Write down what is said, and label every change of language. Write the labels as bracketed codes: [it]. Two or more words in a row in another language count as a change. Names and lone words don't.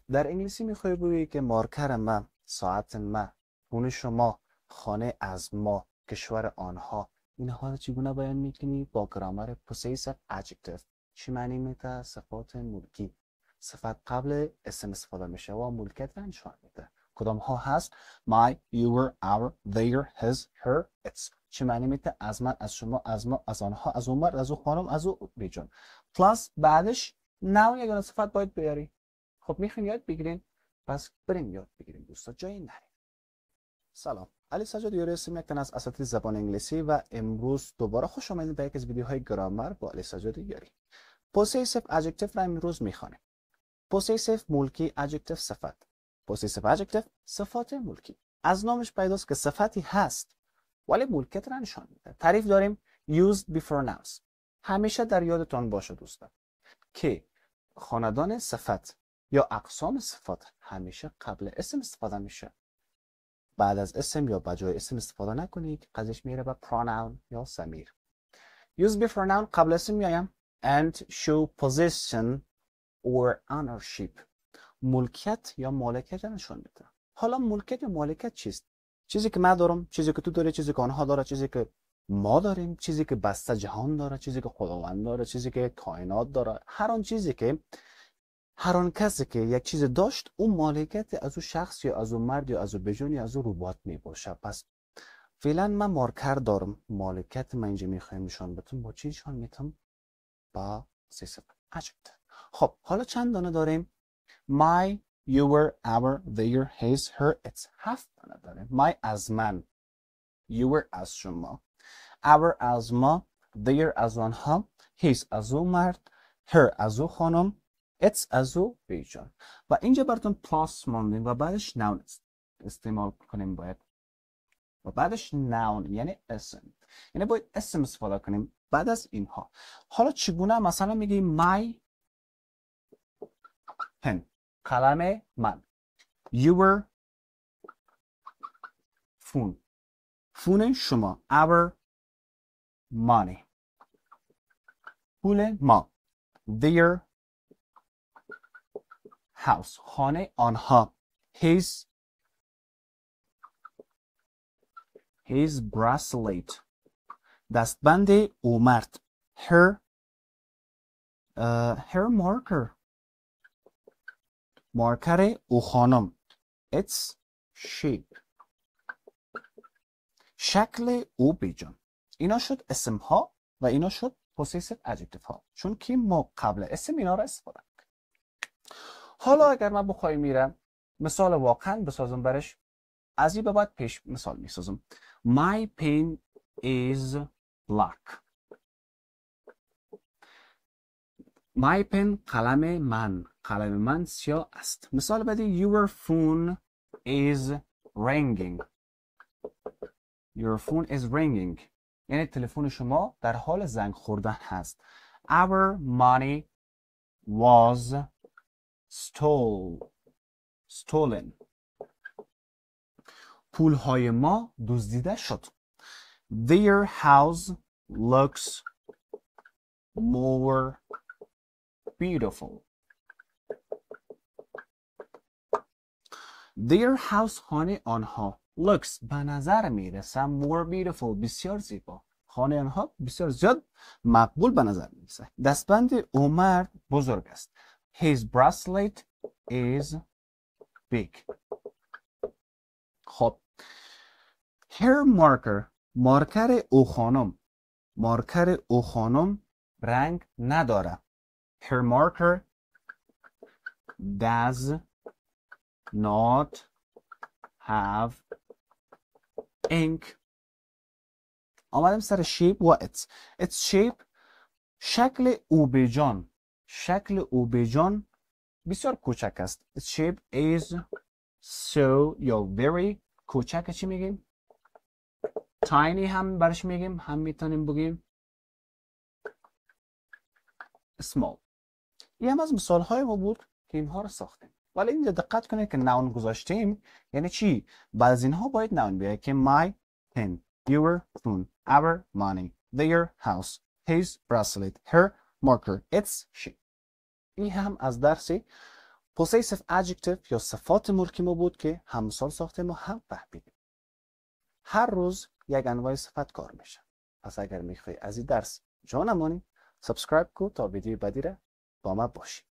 [fa] در انگلیسی میخوای بگویی که مارکر ما، ساعت ما، خونه شما، خانه از ما، کشور آنها، اینها رو چگونه بیان میکنی؟ با گرامر [en] possessive adjective. [fa] چی معنی میده؟ صفات ملکی. صفت قبل اسم استفاده میشه و ملکیت رو نشان میده. کدام ها هست؟ [en] my, your, our, their, his, her, its. [fa] چی معنی میده؟ از من، از شما، از ما، از آنها، از اون مرد، از اون خانم، از اون بیجان. پلاس بعدش ناون یگانه صفت باید بیاری. خب میخواین یاد بگیرین، پس بریم یاد بگیریم دوستا، جایی نریم. سلام، علی سجاد یاری هستم، یک تن از اساتید زبان انگلیسی و امروز دوباره خوش آمدید به یک از ویدیوهای گرامر با علی سجاد یاری. [en] possessive adjective [fa] را امروز میخوانیم. possessive ملکی، adjective صفت. [en] possessive adjective [fa] صفات ملکی. از نامش پیداست که صفتی هست ولی ملکیت را نشان میده. تعریف داریم [en] used before nouns. [fa] همیشه در یادتان باشه دوستا که خاندان صفت یا اقسام صفات همیشه قبل اسم استفاده میشه. بعد از اسم یا بجای اسم استفاده نکنید، قضیش میره به pronoun یا ضمیر. [en] use before noun [fa] قبل اسم میایم [en] and show possession or ownership. [fa] ملکیت یا مالکیت نشون میده. حالا ملکیت یا مالکیت چیست؟ چیزی که من دارم، چیزی که تو داری، چیزی که آنها داره، چیزی که ما داریم، چیزی که بسته جهان داره، چیزی که خداوند داره، چیزی که کائنات داره. هر آن چیزی که هر آن کسی که یک چیز داشت، اون مالکیت از اون شخص یا از اون مرد یا از اون بیجون یا از اون ربات می باشه. پس فعلا من مارکر دارم، مالکیت من اینجا میخوایم نشان بدم. با چی نشان میدم؟ [en] با possessive adjective. [fa] خب حالا چند دانه داریم؟ [en] my, your, our, their, his, her, its. [fa] 7 دانه داریم. my از من، your از شما، our از ما، their از آنها، his از او مرد، her از او خانم، its از او بیجان. و اینجا براتون پلاس ماندیم و بعدش noun استعمال کنیم باید. و بعدش noun یعنی اسم. یعنی باید اسم استفاده کنیم بعد از اینها. حالا چگونه؟ مثلا میگیم [en] my pen، [fa] قلم من. [en] your phone، [fa] فون شما. [en] our money، [fa] پول ما. [en] their house، [fa] خانه آنها. [en] his bracelet، [fa] دستبند او مرد. [en] her marker، [fa] مارکر او خانم. [en] its shape، [fa] شکل او بیجان. اینا شد اسم ها و اینا شد [en] possessive adjective [fa] ها، چون که ما قبل اسم اینا را استفاده کنیم. حالا اگر من بخوای میرم مثال واقعا بسازم برش، از این به بعد پیش مثال میسازم. [en] my pen is black. my pen [fa] قلم من سیاه است. مثال بعدی [en] your phone is ringing. your phone is ringing [fa] یعنی تلفن شما در حال زنگ خوردن هست. [en] our money was stolen. [fa] پولهای ما دزدیده شد. [en] their house looks more beautiful. their house [fa] خانه آنها looks به نظر میرسه [en] more beautiful [fa] بسیار زیبا. خانه آنها بسیار زیاد مقبول به نظر میرسه. دستبند او مرد بزرگ است. [en] his bracelet is big. [fa] خب [en] her marker، [fa] مارکر او خانم رنگ نداره. [en] her marker does not have ink. [fa] آمدیم سر shape و [en] its shape، [fa] شکل او بیجان بسیار کوچک است. [en] its shape is so یا very کوچک. [fa] چی میگیم؟ tiny هم برش میگیم، هم میتونیم بگیم small. این هم از مثال های ما بود که اینها رو ساختیم. ولی اینجا دقت کنید که noun گذاشتیم یعنی چی؟ بعد از اینها باید noun بیاید که [en] my pen، your phone، our money، their house، his bracelet، her marker، its shape. [fa] این هم از درس [en] possessive adjective [fa] یا صفات ملکی ما بود که هم مثال ساخته ما هم فهمیدیم. هر روز یک انواع صفت کار میشه. پس اگر میخوای از این درس جا نمانی، سابسکرایب کو تا ویدیو بعدی را با ما باشی.